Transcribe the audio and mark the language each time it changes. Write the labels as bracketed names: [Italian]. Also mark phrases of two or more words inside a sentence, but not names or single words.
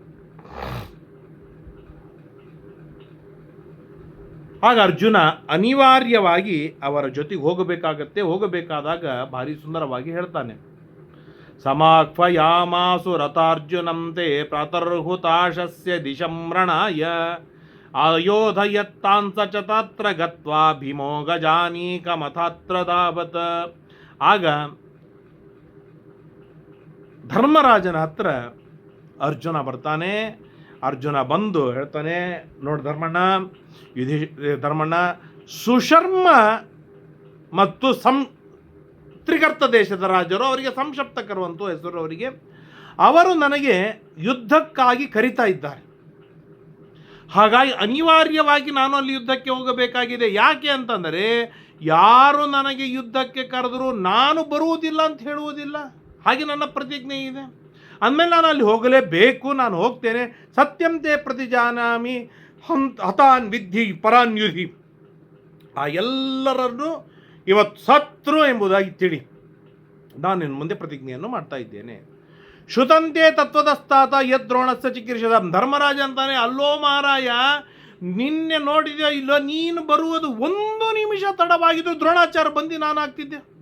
[Kannada] ಆಗ ಅರ್ಜುನ ಅನಿವಾರ್ಯವಾಗಿ ಅವರ ಜೊತೆಗೆ ಹೋಗಬೇಕಾದಾಗ ಭಾರಿ ಸುಂದರವಾಗಿ ಹೇಳ್ತಾನೆ. [Sanskrit] ಸಮಾಖ್ವಯಾಮಾಸು ರಥಾರ್ಜುನಂತೆ ಪ್ರಾತರ್ಹುತಾಶಸ್ಯ ದಿಶಂರಣಾಯ ಆಯೋಧಯತ್ತಾಂಸ ಚ ತತ್ರ ಗತ್ವಾ ಭೀಮೋ ಗಜಾನೀಕಮಥಾತ್ರ ಧಾವತ್. [Kannada] ಆಗ ಧರ್ಮರಾಜನ ಹತ್ರ ಅರ್ಜುನ ಬರ್ತಾನೆ. ಅರ್ಜುನ ಬಂದು ಹೇಳ್ತಾನೆ, ನೋಡಿ ಧರ್ಮಣ್ಣ, ಸುಶರ್ಮ ಮತ್ತು ತ್ರಿಗರ್ತ ದೇಶದ ರಾಜರು, ಅವರಿಗೆ ಸಂಶಪ್ತಕರು ಅಂತ ಹೆಸರು ಅವರಿಗೆ, ಅವರು ನನಗೆ ಯುದ್ಧಕ್ಕಾಗಿ ಕರಿತಾ ಇದ್ದಾರೆ. ಹಾಗಾಗಿ ಅನಿವಾರ್ಯವಾಗಿ ನಾನು ಅಲ್ಲಿ ಯುದ್ಧಕ್ಕೆ ಹೋಗಬೇಕಾಗಿದೆ. ಯಾಕೆ ಅಂತಂದರೆ, ಯಾರು ನನಗೆ ಯುದ್ಧಕ್ಕೆ ಕರೆದರೂ ನಾನು ಬರುವುದಿಲ್ಲ ಅಂತ ಹೇಳುವುದಿಲ್ಲ. ಹಾಗೆ ನನ್ನ ಪ್ರತಿಜ್ಞೆ ಇದೆ. ಅಂದಮೇಲೆ ನಾನು ಅಲ್ಲಿ ಹೋಗಲೇಬೇಕು. ನಾನು ಹೋಗ್ತೇನೆ. [Sanskrit] ಸತ್ಯಂ ತೇ ಪ್ರತಿಜಾನಾಮಿ ಹತಾನ್ ವಿದ್ಧಿ ಪರಾನ್ಯುಧಿ. [Kannada] ಆ ಎಲ್ಲರನ್ನು ಇವತ್ತು ಸತ್ರು ಎಂಬುದಾಗಿ ತಿಳಿ ನಾನು ಇನ್ನು ಮುಂದೆ ಪ್ರತಿಜ್ಞೆಯನ್ನು ಮಾಡ್ತಾ ಇದ್ದೇನೆ. [Sanskrit] ಶ್ರುತಂತೆ ತತ್ವದಸ್ತಾತ ಯದ್ರೋಣಸ್ಯ ಚಿಕಿತ್ಸದ. [Kannada] ಧರ್ಮರಾಜ ಅಂತಾನೆ, ಅಲ್ಲೋ ಮಹಾರಾಯ, ನಿನ್ನೆ ನೋಡಿದೆಯೋ ಇಲ್ಲೋ, ನೀನು ಬರುವುದು 1 ನಿಮಿಷ ತಡವಾಗಿದ್ದು ದ್ರೋಣಾಚಾರ್ಯ ಬಂದು ನಾನು ಆಗ್ತಿದ್ದೆ.